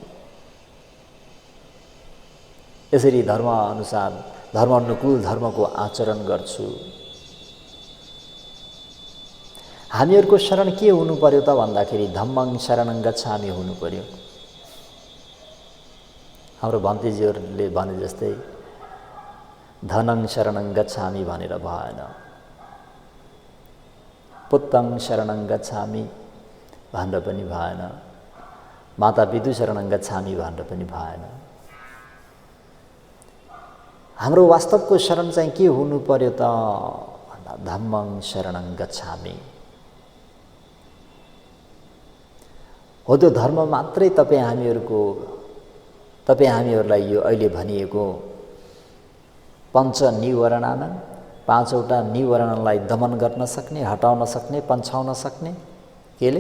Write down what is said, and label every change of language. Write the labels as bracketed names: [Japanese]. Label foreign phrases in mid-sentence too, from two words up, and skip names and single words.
[Nepali] यसरी धर्म अनुसार धर्मानुकूल धर्मको आचरण गर्छु। हामीहरूको शरण के हुनु पर्यो त भन्दाखेरि [Pali] धम्मं शरणं गच्छामि [Nepali] हुनु पर्यो। हाम्रो भन्तेजीहरूले भने जस्तै [Pali] धनं शरणं गच्छामि [Nepali] भनेर भएन, [Pali] पुत्तं शरणं गच्छामि [Nepali] भनेर पनि भएन, [Pali] माता पितु शरणं गच्छामि [Nepali] भनेर पनि भएन। हाम्रो वास्तवको शरण चाहिँ के हुनु पर्यो त भन्दा [Pali] धम्मं शरणं गच्छामि। [Nepali] हो त्यो धर्म मात्रै हामीहरूलाई यो अहिले भनिएको पञ्च निवरणान 5वटा निवरणलाई दमन गर्न सक्ने, हटाउन सक्ने, पन्छाउन सक्ने केले?